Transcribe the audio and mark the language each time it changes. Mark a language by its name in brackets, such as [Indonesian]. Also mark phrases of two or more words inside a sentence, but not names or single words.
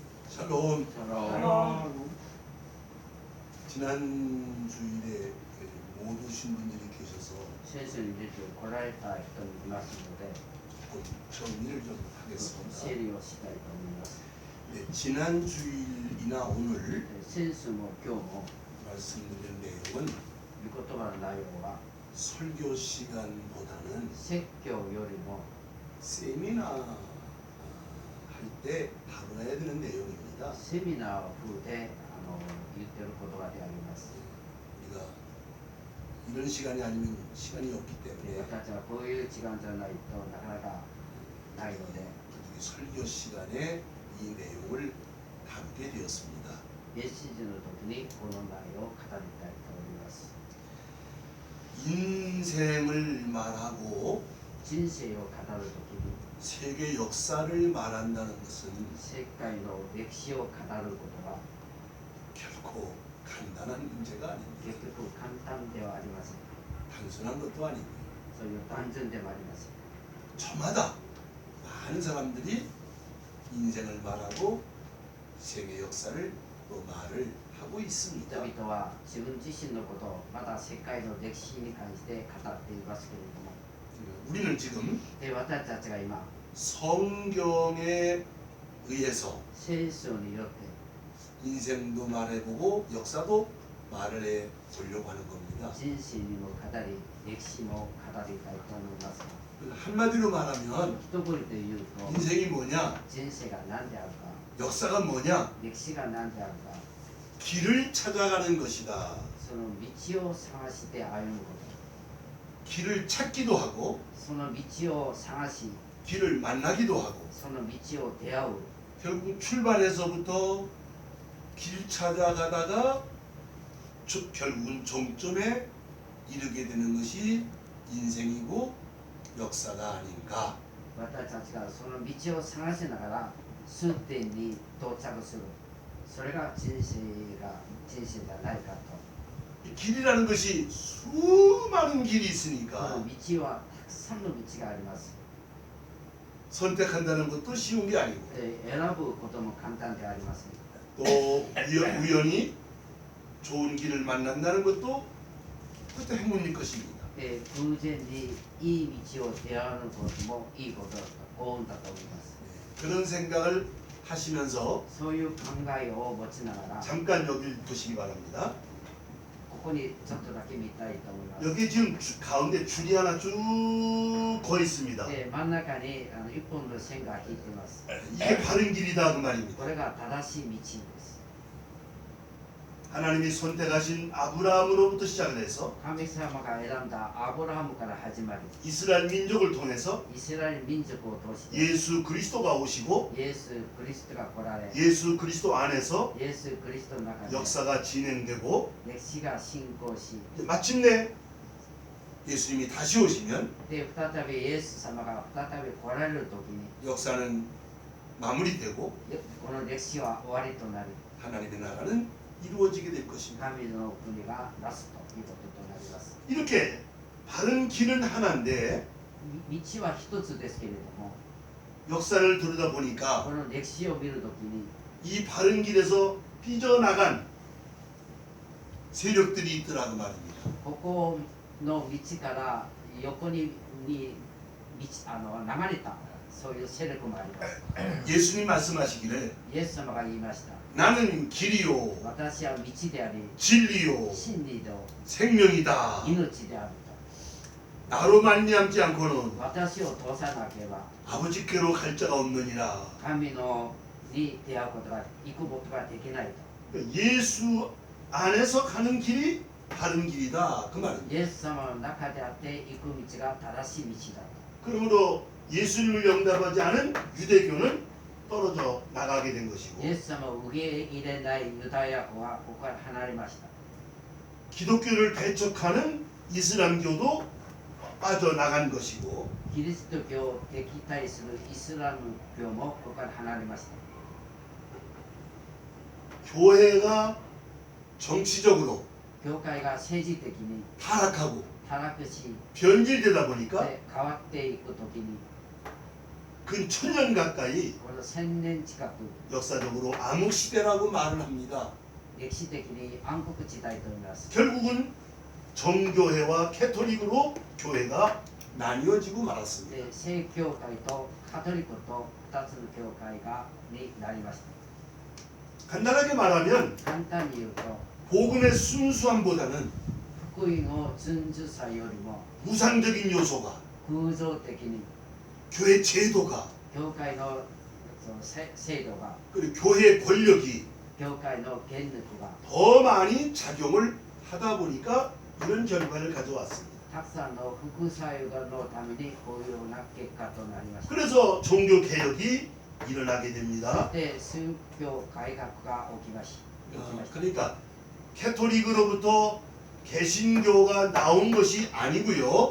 [Korean] 샬롬. 샬롬. 지난 주일에 못 오신 분들이 계셔서 [Japanese] 先週に出て来られた人もいますので [Korean] 조금 정리를 좀 하겠습니다. [Japanese] 整理をしたいと思います。 [Korean] 네, 지난 주일이나 오늘 [Japanese] 先週も今日も [Korean] 말씀드린 내용은 [Japanese] 御言葉の内容は [Korean] 설교 시간보다는 [Japanese] 説教よりも [Korean] 세미나 할 때 다뤄야 되는 내용입니다. [Japanese] セミナー風で言ってる言葉であります。 [Korean] 우리가 이런 시간이 아니면 시간이 없기 [Japanese] で [Korean] 때문에 [Japanese] 私たちはこういう時間じゃないとなかなかないので [Korean] 이 설교 시간에 이 내용을 다루게 되었습니다. [Japanese] メッセージの時にこの内容を語りたいと思います。 [Korean] 인생을 말하고 [Japanese] 人生を語る時に [Korean] 세계 역사를 말한다는 것은 [Japanese] 世界の歴史を語ることは [Korean] 결코 간단한 문제가 아닙니다. [Japanese] 結局簡単ではありません。 [Korean] 단순한 것도 아니고 [Japanese] そういう単純でもありません。 [Korean] 저마다 많은 사람들이 인생을 말하고 세계 역사를 또 말을 하고 [Japanese] 人 [Korean] 있습니다. [Japanese] 々は自分自身のことをまた世界の歴史に関して語っていますけれども、 [Korean] 우리는 지금 [Japanese] で私たちが今 [Korean] 성경에 의해서 [Japanese] 聖書によって [Korean] 인생도 말해보고 역사도 말을 해보려고 하는 겁니다. [Japanese] 人生にも語り歴史も語りたいと思いますが、 [Korean] 한마디로 말하면 [Japanese] 一言で言うと [Korean] 인생이 뭐냐, [Japanese] 人生が何であるか、 [Korean] 역사가 뭐냐, [Japanese] 歴史が何であるか、 [Korean] 길을 찾아가는 것이다. [Japanese] その道を探して歩むこ [Korean] 길을 찾기도 하고 [Japanese] と、その道を探し [Korean] 길을 만나기도 하고 [Japanese] その道を出会う、 [Korean] 결국 출발해서부터 길 찾아가다가 결국은 종점에 이르게 되는 것이 인생이고 역사가 아닌가. [Japanese] 私たちがその道を探しながら終点に到着する、それが人生じゃないかと。 [Korean] 이 길이라는 것이 수많은 길이 [Japanese] こ [Korean] 있으니까 [Japanese] の道はたくさんの道があります。 [Korean] 선택한다는 것도 쉬운 게 아니고 [Japanese] 選ぶことも簡単ではありません。 [Korean] 또 우연히 좋은 길을 만난다는 것도 그것도 행운일 것입니다. [Japanese] 偶然にいい道を出会うこともいいことだと、幸運だと思います。 [Korean] 그런 생각을 하시면서 [Japanese] そういう考えを持ちながら、 [Korean] 잠깐 여기 보시기 바랍니다. [Japanese] ここにちょっとだけ見たいと思います。 [Korean] 여기 지금 가운데 줄이 하나 쭉 거 있습니다. [Japanese] 真ん中に一本の線が引いています。 [Korean] 이게 바른 길이다 그 [Japanese] こ [Korean] 말입니다. [Japanese] れが正しい道です。 [Korean] 하나님이 선택하신 아브라함으로부터 시작을 해서 [Japanese] 神様が選んだアブラハムから始まり、 [Korean] 이스라엘 민족을 통해서 [Japanese] イスラエル民族を通して [Korean] 예수 그리스도가 오시고 [Japanese] イエス・クリストが来られ、 [Korean] 예수 그리스도 안에서 [Japanese] イエス・クリストの中で [Korean] 역사가 진행되고 [Japanese] 歴史が進行し、 [Korean] 마침내 예수님이 다시 오시면 [Japanese] で再びイエス様が再び来られる時に [Korean] 역사는 마무리되고 [Japanese] この歴史は終わりとなり、 [Korean] 하나님의 나라는 이루어지게 될 것입니다. [Japanese] 神の国がなすということとなります。 [Korean] 이렇게 바른 길은 하나인데 [Japanese] 道は一つですけれども、 [Korean] 역사를 들여다 보니까 [Japanese] この歴史を見る時に [Korean] 이 바른 길에서 삐져나간 세력들이 있더라고 말입니다. [Japanese] ここの道から横に流れたそういう勢力もあります。 [Korean] 예수님 말씀하시기를 [Japanese] イエス様が言いました。 [Korean] 나는 길이요 [Japanese] 私は道であり、 [Korean] 진리요 [Japanese] 真理と [Korean] 생명이다. [Japanese] 命である [Korean] 나로 말미암지 않고는 [Japanese] と。私を通さなければ [Korean] 아버지께로 갈 자가 없느니라. [Japanese] 神のに出会うことが、行くことができないと。 [Korean] 예수 안에서 가는 길이 바른 길이다 그 말입니다. [Japanese] イエス様の中であって行く道が正しい道だと。 [Korean] 그러므로 예수님을 영접하지 않은 유대교는 떨어져 나가게 된 것이고 [Japanese] イエス様を受け入れないユダヤ教はここから離れました。 [Korean] 기독교를 배척하는 이슬람교도 빠져나간 것이고 [Japanese] キリスト教を敵対するイスラム教もここから離れました。 [Korean] 교회가 정치적으로 [Japanese] 教会が政治的に [Korean] 타락하고 [Japanese] 堕落し、 [Korean] 변질되다 보니까 [Japanese] で変わっていくときに、 [Korean] 근 1000년 가까이 [Japanese] この1000年近く [Korean] 역사적으로 암흑 시대라고 말을 합니다. [Japanese] 歴史的に暗黒時代と言います。 [Korean] 결국은 정교회와 캐토릭으로 교회가 나뉘어지고 말았습니다. [Japanese] で正教会とカトリックと2つの教会がになりました。 [Korean] 간단하게 말하면 [Japanese] 簡単に言うと [Korean] 복음의 순수함보다는 [Japanese] 福音の順序さよりも [Korean] 우상적인 요소가 [Japanese] 空想的に [Korean] 교회 제도가 [Japanese] 教会のその制度が [Korean] 그리고 교회의 권력이 [Japanese] 教会の権力が [Korean] 더 많이 작용을 하다 보니까 이런 결과를 가져왔습니다. [Japanese] たくさんの副作用のためにこういうような結果となりました。 [Korean] 그래서 종교 개혁이 일어나게 됩니다. [Japanese] で宗教改革が起きました。 [Korean] 그러니까 캐토릭으로부터 개신교가 나온 것이 아니고요.